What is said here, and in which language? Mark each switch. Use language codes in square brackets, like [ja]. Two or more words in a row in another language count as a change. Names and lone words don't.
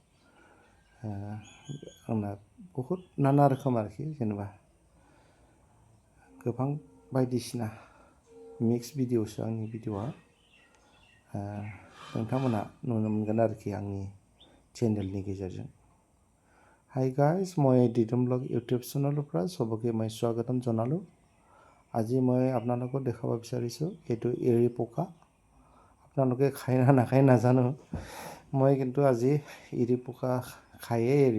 [brx] आंना बहुद नाना रोखोम आरोखि, जेनेबा गोबां बायदिसिना [en] mix videoso [brx] आंनि भिडिअआ। नोंथांमोनहा नुनो मोनगोन आरोखि आंनि चेनेलनि गेजेरजों। [en] hi guys, [as] মই দিদম ব্লগ ইউটিউব চেনেলৰ পৰা চবকে মই স্বাগতম জনালোঁ। আজি মই আপোনালোকক দেখাব বিচাৰিছোঁ, এইটো এৰী পকা। আপোনালোকে খাই না নাখায় নাজানো, মই কিন্তু আজি এৰী পকা খায়েই এৰিম।